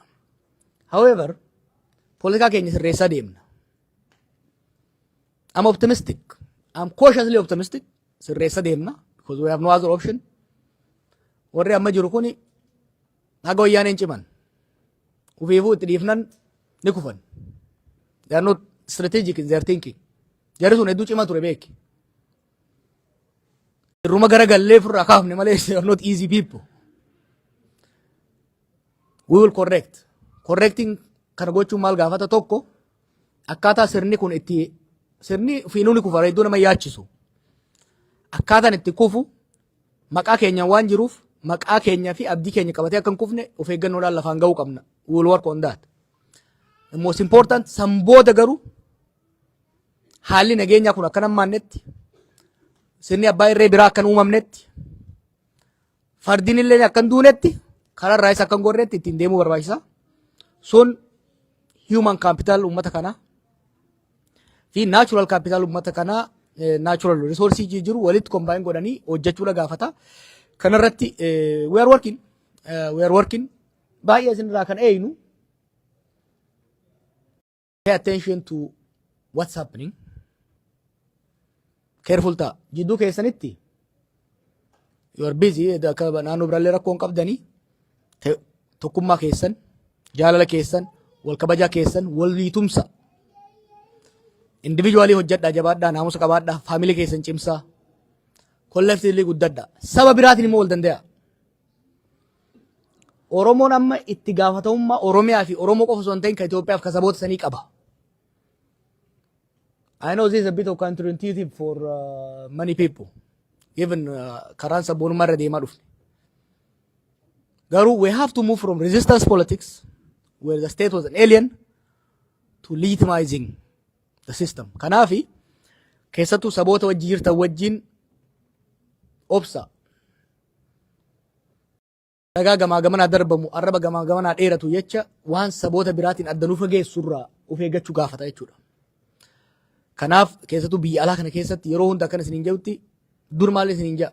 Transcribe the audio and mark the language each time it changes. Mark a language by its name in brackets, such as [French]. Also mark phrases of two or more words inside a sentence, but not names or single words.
[Oromo] However, politikaa keenya sirreessaa deemna. [English] I'm optimistic. I'm cautiously optimistic. [Oromo] Sirreessaa deemna, [English] because we have no other option. [Oromo] Warri amma jiru kuni haga wayyaaneen ciman. Ufiifuu itti dhiifnan ni kufan. [English] They are not strategic in their thinking. [Oromo] Jarri sun hedduu cimaa ture beeki. Irruma gara gallee furraa kaafne malee [English] they are not easy people. We will correct. [Oromo] Correcting kana gochuun maal gaafata tokko akkaataa sirni kun itti sirni fiinuu ni kufa hedduu nama yaachisu. Akkaataan itti kufu maqaa keenya waan jiruuf maqaa keenya fi abdii keenya qabatee akka hin kufne of eeggannoodhaan lafaan ga'uu qabna. [English] We will work on that. The most important, [Oromo] Sambooda garuu haalli nageenyaa kun akka nammaannetti, sirni abbaa irree biraa akka uumamnetti, fardiin illee akka hin duunetti, kararraa isa akka hin gorretti ittiin deemuu barbaachisa. Sun [English] human capital [Oromo] uummata kanaa fi [English] natural capital [Oromo] uummata kanaa, [English] natural resources [Oromo] jiru walitti combine godhanii hojjechuudha gaafata. [English] Kanarratti we are working. [Oromo] Baay'ee isinirraa kan eeynu [English] pay attention to what's happening. [Oromo] Careful ta'a. Jidduu keessanitti [English] you are busy, [Oromo] naannoo biraallee rakkoo hin qabdanii tokkummaa keessan, jaalala keessan, wal kabajaa keessan, wal liitumsa. Individually hojjedhaa, jabaadhaa, naamusa qabaadhaa, faamilii keessan cimsaa, collectively guddadhaa. Saba biraatiin immoo wal danda'a. Oromoon amma itti gaafatamummaa Oromiyaa fi Oromoo qofa osoo hin ta'in kan Itoophiyaaf kan saboota sanii qaba. [English] I know this is a bit of counterintuitive for many people, given [Oromo] karaan sabboonummaa irra deemaa dhufne. [English] Garuu we have to move from resistance politics, where the state was an alien, to legitimizing the system. [Oromo] Kanaafi keessattuu saboota wajjin jirtan wajjin obsa. Dhagaa gamaa gamanaa darbamu, arraba gamaa gamanaa dheeratu jecha waan saboota biraatiin addanuu fageessurraa of eeggachuu gaafata jechuudha. Kanaaf keessattuu biyya alaa kana keessatti yeroo hunda akkana isiniin jedhutti dur maal isiniin jedha.